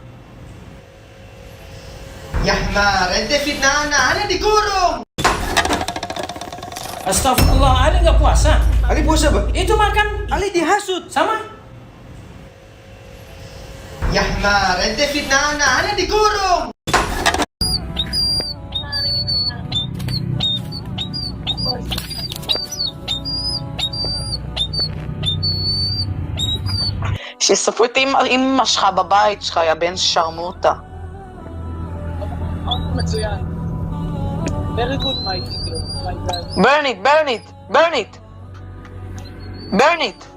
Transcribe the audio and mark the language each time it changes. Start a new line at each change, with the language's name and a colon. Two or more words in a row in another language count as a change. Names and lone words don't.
Indonesian: Yahna, ente fitnah ana dikurung. Astagfirullah, Ali nggak puasa. Ali puasa, Bang? Itu makan Ali dihasut. sama. Yahna, ente fitnah ana dikurung.
Hebrew: שיספרו את אמא שלך בבית שלך, יא בן שרמוטה. מצוין.
English: Very good, my teacher. My dad. burn it, burn it, burn it. burn it.